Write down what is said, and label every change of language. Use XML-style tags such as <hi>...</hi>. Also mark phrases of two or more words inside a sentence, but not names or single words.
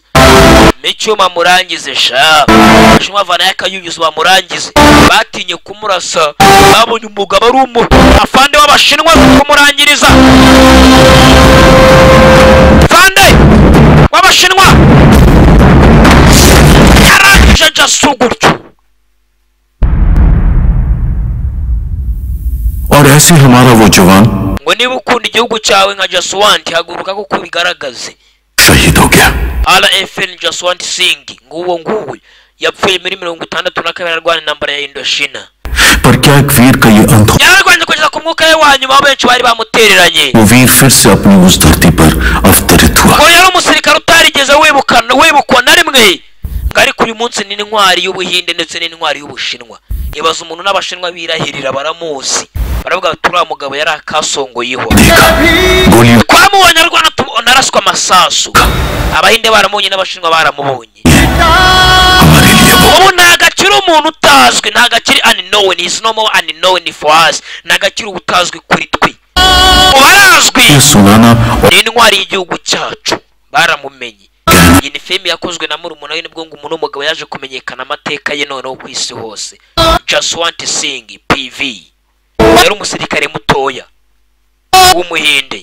<rw>Micyuma murangize sha abashinwa vana yakayunyuza bamurangize batinye kumurasa babonye umugabo ari afande w'abashinwa kumurangiriza. Fande w'abashinwa yarangije Jasu gutyo.</rw> <hi>और ऐसे हमारा वो जवान</hi> <rw>ngo niba ukunda igihugu cyawe nka Jaswant haguruka kuko bigaragaze.</rw> <hi>शहीद हो गया.</hi> <rw>RFN Jaswant Singh nguwo yapfuye muri 62 arwana intambara ya Indochina.</rw> <hi>पर क्या एक वीर का ये अंत हो?</hi> <rw>yararwanye kugeza ku mwuka we wa nyuma benshi bari bamutereranye.</rw> <hi>वो वीर फिर से अपनी उस धरती पर अवतरित हुआ.</hi> <rw>ngo yari umusirikare utarigeze wibukwa na rimwe ngari kuri munsi n'intwari y'Ubuhinde ndetse n'intwari y'Ubushinwa. ibaza umuntu n'abashinwa birahirira baramuzi baravuga turiya mugabo yari akasongoyeho. twamubonye arwana naraswa amasasu. Abahinde baramubonye n'abashinwa baramubonye. ubu ntagakiri umuntu utazwi, ntagakiri unknown,</rw> <en>is no more unknown for us,</en> <rw>ntagakiri ubutazwi kuri twe. ubarazwi n'intwari y'igihugu cyacu baramumenye. iyi ni filime yakozwe na murumuna we nibwo ngo umuntu w'umugabo yaje kumenyekana amateka ye noneho ku isi hose. Jaswant Singh PV yari umusirikare mutoya w'umuhinde.</rw>